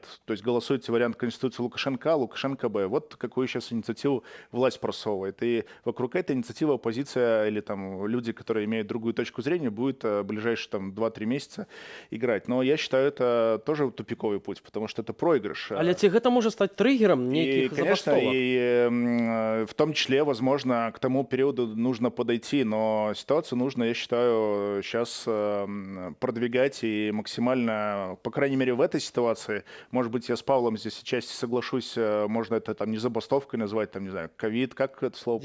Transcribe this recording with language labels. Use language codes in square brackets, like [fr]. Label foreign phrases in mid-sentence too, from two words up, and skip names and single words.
[ru] То есть голосуете вариант Конституции Лукашенко, Лукашенко Б. Вот какую сейчас инициативу власть просовывает. И вокруг этой инициативы оппозиция или там люди, которые имеют другую точку зрения, будет ближайшие там 2-3 месяца играть. Но я считаю, это тоже тупиковый путь, потому что это проигрыш. [be] Але ці гэта можа стаць триггером [ru] И, [be] нейкіх [ru] конечно, [be] забастовак? [ru] в том числе, возможно, к тому периоду нужно подойти, но ситуацию нужно, я считаю, сейчас продвигать и максимально, по крайней мере, в этой ситуации, может быть, я с Павлом здесь отчасти соглашусь, можно это там не забастовкой назвать, там, не знаю, ковид, как это слово?